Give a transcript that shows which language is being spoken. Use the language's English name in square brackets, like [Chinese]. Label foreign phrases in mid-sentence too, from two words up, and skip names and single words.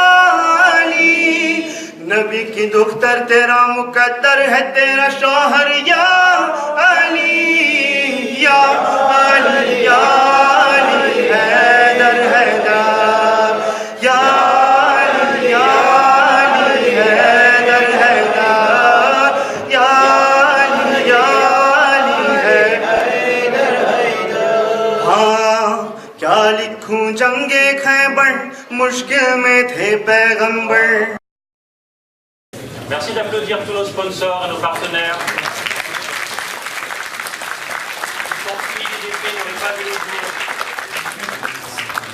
[Urdu] نبی کی دختر تیرا مقدر ہے تیرا شوہر یا علی، یا علی، یا علی، حیدر، حیدر، یا علی، یا علی، حیدر، حیدر، یا علی، یا علی، حیدر، حیدر. ہاں، کیا لکھوں جنگ خیبر، مشکل میں تھے پیغمبر. [French] Merci d'applaudir tous nos sponsors et nos partenaires. Sans qui l'IDP n'aurait pas vu le jour.